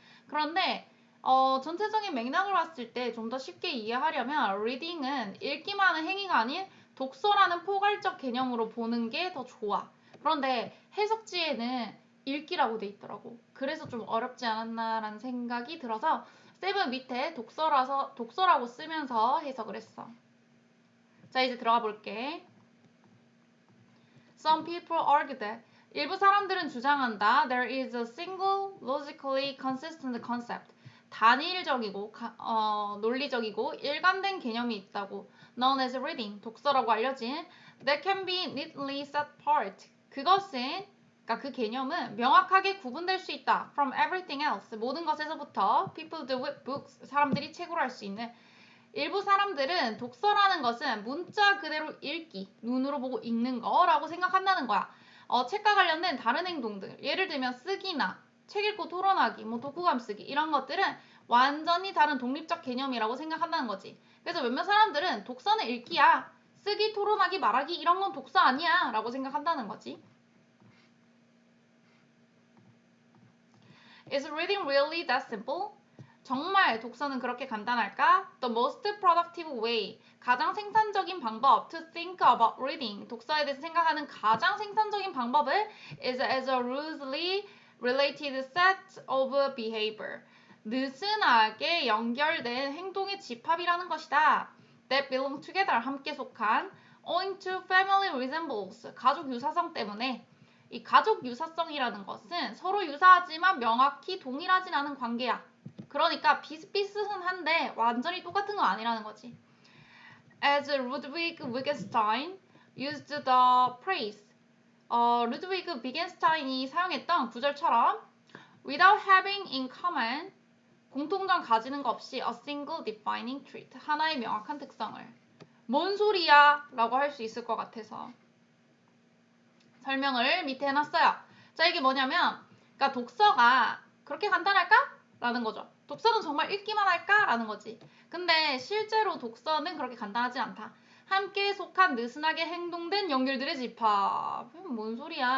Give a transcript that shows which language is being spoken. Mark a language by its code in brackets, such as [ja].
[ko] 그런데 전체적인 맥락을 봤을 때 좀 더 쉽게 이해하려면 reading은 읽기만 하는 행위가 아닌 독서라는 포괄적 개념으로 보는 게 더 좋아. 그런데 해석지에는 읽기라고 돼 있더라고. 그래서 좀 어렵지 않았나라는 생각이 들어서 쌤은 밑에 독서라고 쓰면서 해석을 했어. 자, 이제 들어가 볼게. [en] Some people argue that [ko] 일부 사람들은 주장한다. [en] There is a single, logically consistent concept. [ko] 단일적이고 논리적이고 일관된 개념이 있다고. [en] Known as reading, [ko] 독서라고 알려진 [en] that can be neatly set apart. [ko] 그러니까 그 개념은 명확하게 구분될 수 있다. [en] From everything else, [ko] 모든 것에서부터 [en] people do with books, [ko] 사람들이 책으로 할 수 있는 일부 사람들은 독서라는 것은 문자 그대로 읽기, 눈으로 보고 읽는 거라고 생각한다는 거야. 책과 관련된 다른 행동들, 예를 들면 쓰기나 책 읽고 토론하기, 독후감 쓰기 이런 것들은 완전히 다른 독립적 개념이라고 생각한다는 거지. 그래서 몇몇 사람들은 독서는 읽기야, 쓰기, 토론하기, 말하기 이런 건 독서 아니야 라고 생각한다는 거지. [en] Is reading really that simple? [ko] 정말 독서는 그렇게 간단할까? [en] The most productive way, [ko] 가장 생산적인 방법 [en] to think about reading, [ko] 독서에 대해서 생각하는 가장 생산적인 방법을 [en] is as a loosely related set of behavior, [ko] 느슨하게 연결된 행동의 집합이라는 것이다. [en] That belong together, [ko] 함께 속한 [en] owing to family resemblance, [ko] 가족 유사성 때문에. 이 가족 유사성이라는 것은 서로 유사하지만 명확히 동일하진 않은 관계야. 그러니까 비슷비슷한데 완전히 똑같은 건 아니라는 거지. [en] As Ludwig Wittgenstein used the phrase, [ko] 루드위그 비겐스타인이 사용했던 구절처럼 [en] without having in common, [ko] 공통점 가지는 것 없이 [en] a single defining trait, [ko] 하나의 명확한 특성을. 뭔 소리야? 라고 할 수 있을 것 같아서 설명을 밑에 해놨어요. 자, 이게 뭐냐면 그러니까 독서가 그렇게 간단할까? 라는 거죠. 독서는 정말 읽기만 할까? 라는 거지. 근데 실제로 독서는 그렇게 간단하지 않다. 함께 속한 느슨하게 행동된 연결들의 집합. 뭔 소리야?